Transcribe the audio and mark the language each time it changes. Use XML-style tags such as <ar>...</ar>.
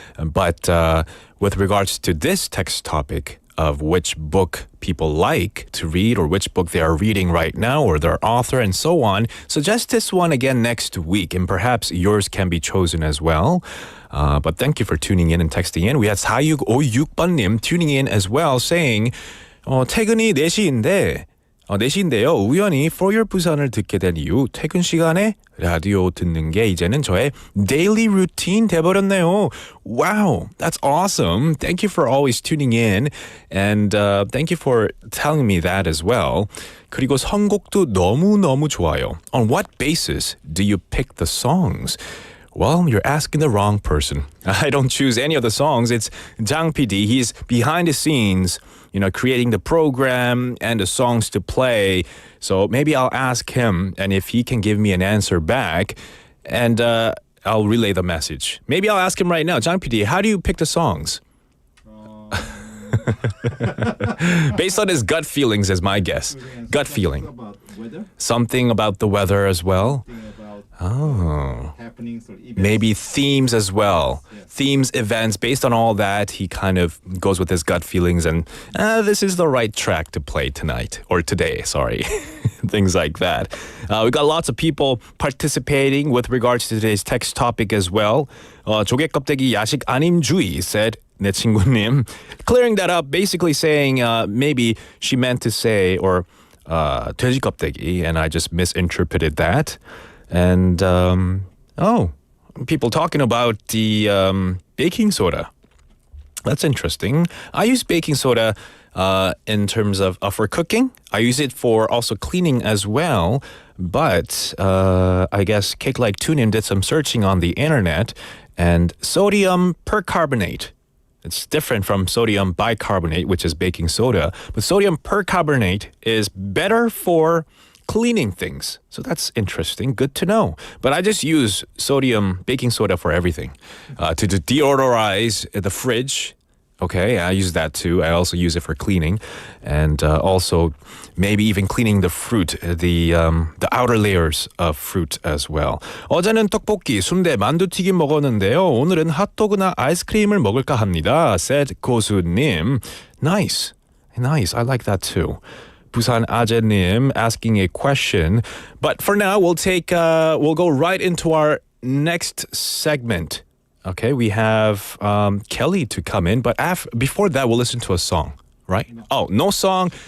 <en>But with regards to this text topic of which book people like to read or which book they are reading right now or their author and so on, suggest this one again next week and perhaps yours can be chosen as well. But thank you for tuning in and texting in. We had 4656번님 tuning in as well saying</en> <ko>퇴근이 4시인데요. 우연히 For Your 부산을 듣게 된 이후 퇴근 시간에 라디오 듣는 게 이제는 저의</ko> <en>daily routine</en> <ko>돼버렸네요.</ko> <en>Wow, that's awesome. Thank you for always tuning in and thank you for telling me that as well.</en> <ko>그리고 선곡도 너무너무 좋아요.</ko> <en>On what basis do you pick the songs? Well, you're asking the wrong person. I don't choose any of the songs. It's Jang PD. He's behind the scenes, creating the program and the songs to play. So maybe I'll ask him, and if he can give me an answer back, and I'll relay the message. Maybe I'll ask him right now. Jang PD, how do you pick the songs? Based on his gut feelings is my guess. Gut feeling. Something about the weather as well. Oh, maybe themes as well. Themes, events, based on all that, he kind of goes with his gut feelings and this is the right track to play tonight, or today, sorry. Things like that. We got lots of people participating with regards to today's text topic as well.</en> <ko>조개껍데기 야식 아님주의</ko> <en>said,</en> <ko>내 친구님.</ko> <en>Clearing that up, basically saying maybe she meant to say, or</en> <ko>돼지 껍데기,</ko> <en>and I just misinterpreted that. And, people talking about the baking soda. That's interesting. I use baking soda in terms of for cooking. I use it for also cleaning as well. But I guess Cake Like Tunin did some searching on the internet. And sodium percarbonate. It's different from sodium bicarbonate, which is baking soda. But sodium percarbonate is better for cleaning things. So that's interesting. Good to know. But I just use sodium baking soda for everything. To deodorize the fridge. Okay, I use that too. I also use it for cleaning. And also maybe even cleaning the fruit, the outer layers of fruit as well.</en> <ko>어제는 떡볶이, 순대, 만두튀김 먹었는데요. 오늘은 핫도그나 아이스크림을 먹을까 합니다.</ko> <en>said 고수님. Nice. Nice. I like that too. Busan Ajenim asking a question. But for now, we'll go right into our next segment. Okay, we have Kelly to come in. But before that, we'll listen to a song, right? Oh, no song.</en>